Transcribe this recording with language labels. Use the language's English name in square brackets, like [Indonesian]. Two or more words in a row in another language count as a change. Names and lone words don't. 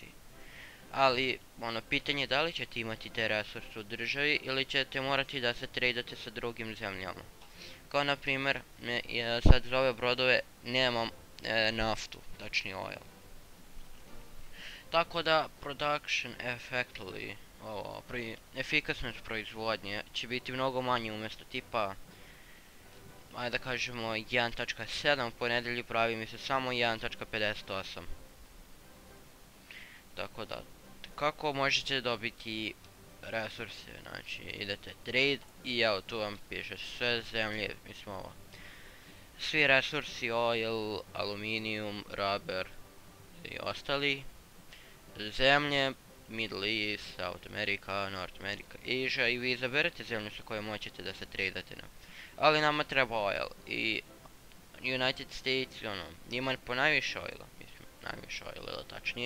[Serbian] Ali, pitanje je da li ćete imati te resurse u državi ili ćete morati da se tradate sa drugim zemljama. Kao na primjer, sad za ove brodove nemam naftu, tačnije oil. Tako da, [English] production effectively, [Serbian] efikasnost proizvodnje će biti mnogo manje umjesto tipa, ajde da kažemo 1.7, po nedelji pravi mi se samo 1.58. Tako da, kako možete dobiti resurse, znači idete trade i evo tu vam piše sve zemlje, mislim ovo. Svi resursi, [English] oil, aluminium, rubber [Serbian] i ostali. Zemlje, Middle East, South America, North America, Asia i vi izaberete zemlju sa kojom hoćete da se tradate na. Ali nama treba oil i United States, njima po najviše oila, mislim, najviše oila tačnije.